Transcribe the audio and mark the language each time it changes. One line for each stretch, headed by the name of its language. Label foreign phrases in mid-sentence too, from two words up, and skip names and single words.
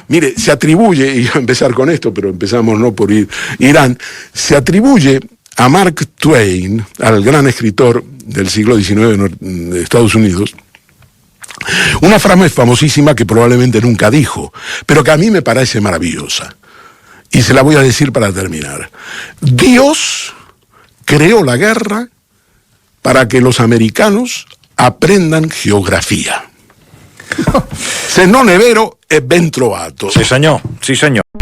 Spanish: Mire, se atribuye, y voy a empezar con esto, pero empezamos no por Irán, se atribuye a Mark Twain, al gran escritor del siglo XIX de Estados Unidos, una frase famosísima que probablemente nunca dijo, pero que a mí me parece maravillosa. Y se la voy a decir para terminar. Dios creó la guerra para que los americanos aprendan geografía.
Italian: Se non è vero, è ben trovato.
Catalan: Sí, senyor. Sí, senyor.